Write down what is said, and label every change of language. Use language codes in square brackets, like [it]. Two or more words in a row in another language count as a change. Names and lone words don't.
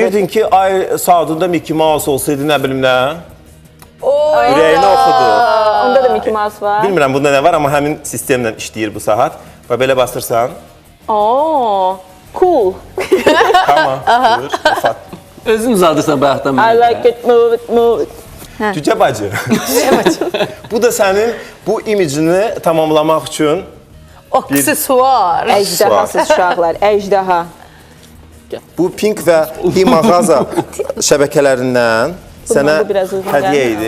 [az] Deyirdin ki, ay saatında Mickey Mouse olsaydı, nə bilim nə? Ürəyini oxudu. Onda da Mickey Mouse var. Bilmirəm, bunda nə var, amma həmin sistemlə işləyir bu saat. Və belə bastırsan. Cool. Tamam, buyur, ufak. Özün uzadırsan bayaqdan [en] I like it, move it, move it. [az] Cücə bacı. Bu da sənin bu imicini tamamlamaq üçün Aksesuar. Əjdahasız uşaqlar, əjdaha. bu Pink və Hi mağaza şəbəkələrindən sənə hədiyyə idi.